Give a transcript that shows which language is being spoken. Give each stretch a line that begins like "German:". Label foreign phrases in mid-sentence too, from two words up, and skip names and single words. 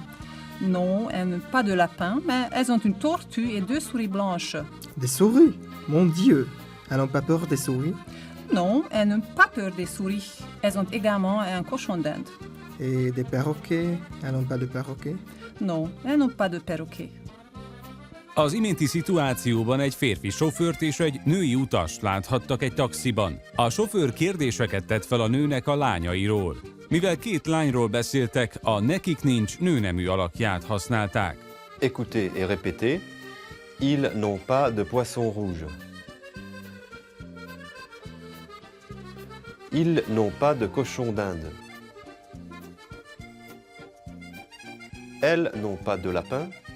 French: Non, elles n'ont pas de lapin, mais elles ont une tortue et 2 souris blanches. Des souris? Mon Dieu! Elles n'ont pas peur des souris? Non, elles n'ont pas peur des souris. Elles ont également un cochon d'Inde. Et des perroquets? Elles n'ont pas de perroquets? Non, elles n'ont pas de perroquet.
Hungarian: Az iménti szituációban egy férfi sofőrt és egy női utast láthattak egy taxiban. A sofőr kérdéseket tett fel a nőnek a lányairól. Mivel 2 lányról beszéltek, a nekik nincs nőnemű alakját használták.
French: Écoutez et répétez. Ils n'ont pas de poisson rouge. Ils n'ont pas de cochon d'Inde. Elles n'ont pas de lapin.